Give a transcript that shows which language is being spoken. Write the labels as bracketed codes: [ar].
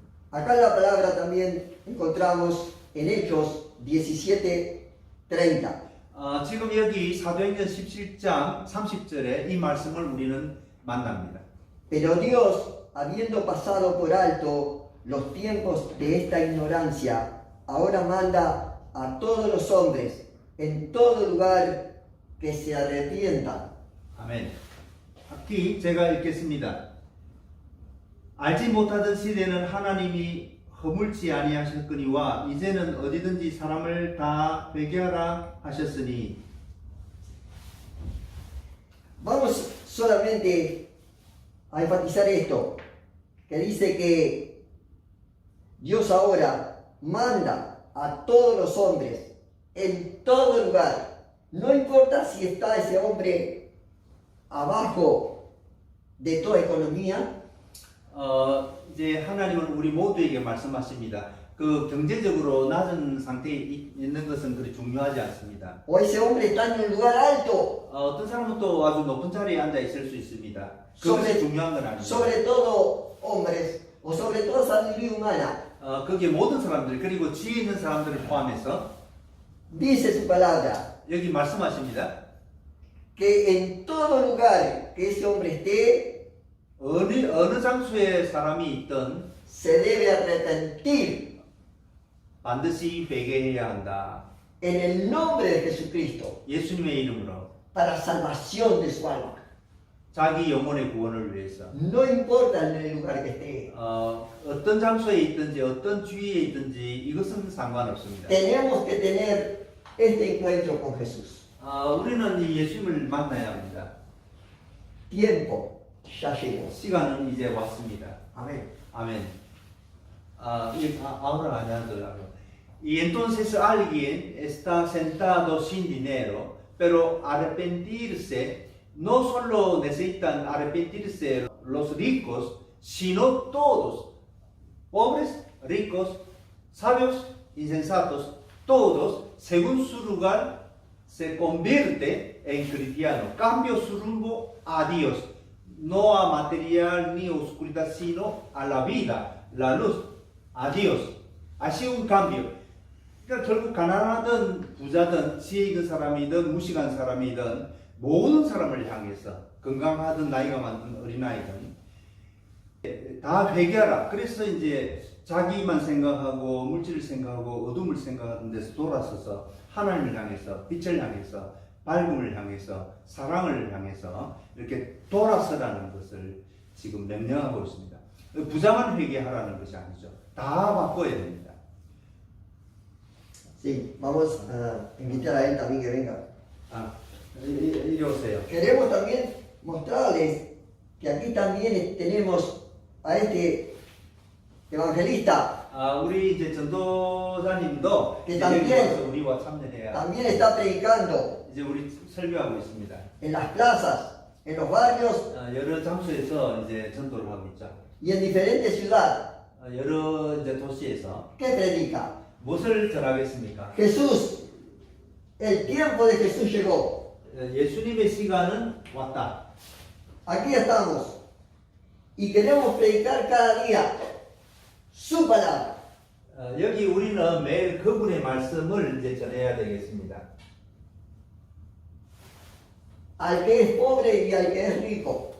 [es] Acá en la palabra también encontramos en Hechos 17:30. [ko] 지금 여기 사도행전 17장 30절에 이 말씀을 우리는 만납니다. [es] Pero Dios, habiendo pasado por alto los tiempos de esta ignorancia, ahora manda a todos los hombres en todo lugar que se arrepientan. [ko] 아멘. aquí 제가 읽겠습니다. 알지 못하던 시대는 하나님이 허물지 아니하셨거니와 이제는 어디든지 사람을 다 회개하라 하셨으니. [es] Vamos solamente a enfatizar esto, que dice que Dios ahora manda a todos los hombres en todo lugar. No importa si está ese hombre abajo de toda economía, [ko] 이제 하나님은 우리 모두에게 말씀하십니다. 그 경제적으로 낮은 상태에 있는 것은 그리 중요하지 않습니다. [es] o ese hombre está en un lugar alto, [ko] 어떤 사람은 또 아주 높은 자리에 앉아 있을 수 있습니다. 그것이 중요한 건 아닙니다. [es] sobre todo hombres o sobre todo sabiduría humana. [ko] 거기에 모든 사람들 그리고 지혜 있는 사람들을 포함해서 [es] Dice su palabra [ko] 여기 말씀하십니다. [es] que en todo lugar que ese hombre esté, [ko] 어느 장소에 사람이 있든 [es] se debe arrepentir [ko] 반드시 회개해야 한다. [es] en el nombre de Jesucristo [ko] 예수님의 이름으로 [es] para salvación de su alma. [ko] 자기 영혼의 구원을 위해서 [es] No importa en el lugar que esté. [ko] 어떤 장소에 있든지 어떤 주위에 있든지 이것은 상관없습니다. [es] Tenemos que tener este encuentro con Jesús. [ko] 우리는 이 예수님을 만나야 합니다. [es] Tiempo ya llegó. [ko] 시간은 이제 왔습니다. [es] Amén. Amén. Ahora añado. Y entonces alguien está sentado sin dinero, pero arrepentirse, no solo necesitan arrepentirse los ricos, sino todos, pobres, ricos, sabios, insensatos, todos, según su lugar, se convierte en cristiano, cambia su rumbo a Dios, no a material ni oscuridad, sino a la vida, la luz, a Dios. Así un cambio. [ko] 그러니까 결국 가난하든 부자든 지혜 있는 사람이든 무식한 사람이든 모든 사람을 향해서 건강하든 나이가 많든 어린아이든 다 회개하라. 그래서 이제 자기만 생각하고 물질을 생각하고 어둠을 생각하는 데서 돌아서서 하나님을 향해서 빛을 향해서 밝음을 향해서 사랑을 향해서 이렇게 돌아서라는 것을 지금 명령하고 있습니다. 부자만 회개하라는 것이 아니죠. 다 바꿔야 됩니다. [es] Sí, vamos a invitar a él también que venga. [ko] 이리 오세요. [es] Queremos también mostrarles que aquí también tenemos a este evangelista. [ko] 우리 이제 전도사님도 그 이제 [es] también- [ko] 여기 와서 우리와 참여해야 [es] También está predicando [ko] 이제 우리 설교하고 있습니다. [es] en las plazas, en los barrios [ko] 여러 장소에서 이제 전도를 하고 있죠. [es] y en diferentes ciudades. [ko] 여러 이제 도시에서 [es] ¿Qué predica? [ko] 무엇을 전하겠습니까? [es] Jesús, el tiempo de Jesús llegó. [ko] 예수님의 시간은 왔다. [es] Aquí estamos y queremos predicar cada día su palabra. [ko] 여기 우리는 매일 그분의 말씀을 이제 전해야 되겠습니다. [es] Al que es pobre y al que es rico,